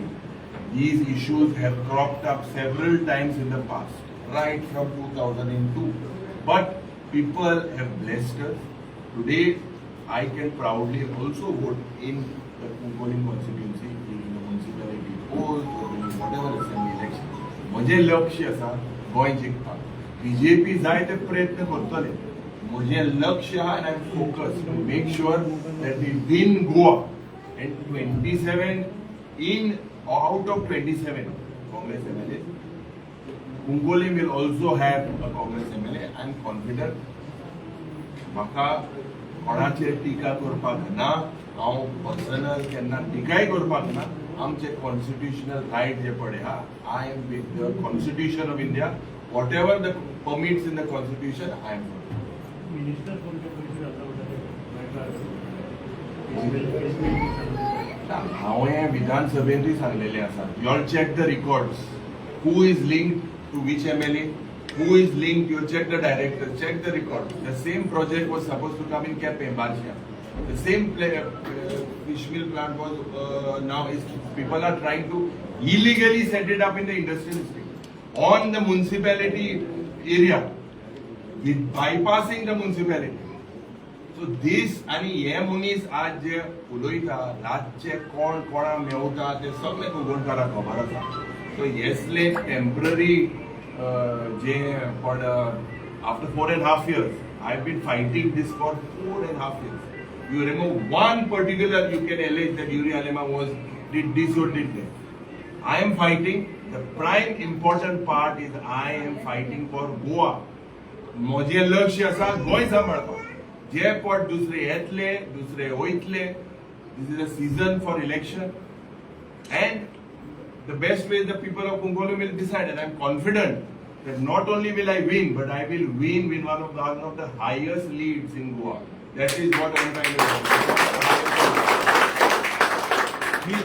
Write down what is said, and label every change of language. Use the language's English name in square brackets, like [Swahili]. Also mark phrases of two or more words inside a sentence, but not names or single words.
[English] These issues have cropped up several times in the past, right from 2002. But people have blessed us. Today, I can proudly also vote in the Kumbhoni constituency, in the municipality polls, or in whatever assembly election. [Konkani] म्हजे लक्ष्य आसा गोंय जिखपाक. [English] BJP [Konkani] जाय ते प्रयत्न करतले. म्हजे लक्ष्य आहा [English] and I am focused to make sure that we win Goa. And 27 in or out of 27 Congress MLAs, Kumbhoni will also have a Congress MLA. I am confident. [Konkani] म्हाका कोणाचेर टिका करपाक ना, हांव पर्सनल केन्ना टिकाय करपाक ना. आमचे [English] constitutional right [Konkani] जे पडे हा, [English] I am with the Constitution of India. whatever the permits in the Constitution, I am [Konkani] हांवें विधानसभेंतूय सांगलेलें आसा. [English] you all check the records. Who is linked to which MLA, who is linked, you check the director, check the record. The same project was supposed to come in Cape Barcia. The same fish mill plant was now is people are trying to illegally set it up in the industrial estate on the municipality area, with bypassing the municipality. So this [Konkani] आणि हे मनीस आज जे उलयता रातचे कोण कोणा मेवता ते सगळे कुंभोणकारांक खबर आसा. [English] So [Konkani] येसले temporary जे पण [English] after 4.5 years, I've been fighting this for 4.5 years. You remove one particular, you can allege that Yuri Alema did this or did that. I am fighting. The prime important part is I am fighting for Goa. [Konkani] म्हजे लक्ष्य आसा गोंय सांबाळपाक. जे पट दुसरे येतले, दुसरे वयतले. [English] This is a season for election, and the best way the people of Kumbhoni will decide, and I am confident that not only will I win, but I will win with one of the highest leads in Goa. That is what I am trying to do.